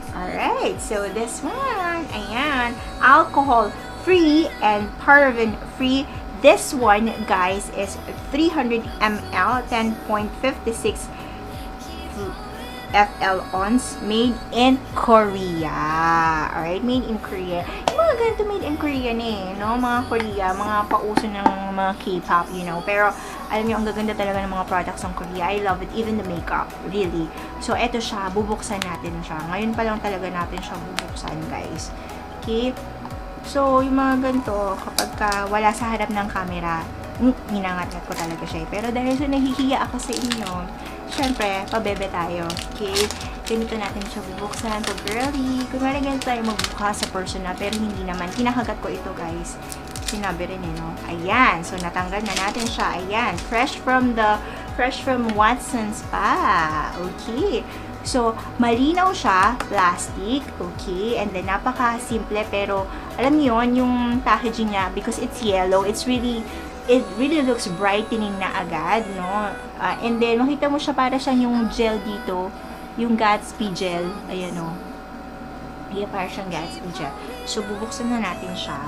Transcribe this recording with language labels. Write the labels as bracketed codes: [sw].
[en] Alright, so this one, ayan, alcohol-free and paraben-free. This one, guys, is 300 ml, 10.56 FL ounce, made in Korea. Alright, made in Korea. [tl] Yung mga ganito [en] made in Korea no? [tl] Mga Korea, mga pauso ng mga K-pop, [en] you know. [tl] Pero, alam niyo, ang gaganda talaga ng mga products ng Korea. [en] I love it. Even the makeup, really. [tl] So, eto siya. Bubuksan natin siya. Ngayon pa lang talaga natin siya bubuksan, guys. Okay? So, yung mga ganito, kapag wala sa harap ng camera, hinangat-ngat ko talaga siya. Pero dahil sa nahihiya ako sa inyo, syempre, pabebe tayo. Okay? Ganito natin siya bubuksan. So, girly. Kung ganito tayo magbuka sa personal, pero hindi naman. Kinakagat ko ito, guys. Sinabi rin no? Ayan. So, natanggal na natin siya. Ayan. Fresh from Watsons pa. Okay. So, malinaw siya. Plastic. Okay. And then, napaka-simple. Pero, alam niyo yung packaging niya, [en] because it's yellow, it really looks brightening [tl] na agad, no? And then, makita mo siya para siyang yung gel dito. Yung Gatsby gel. Ayan, no? Ayan, para siyang Gatsby gel. So, bubuksan na natin siya.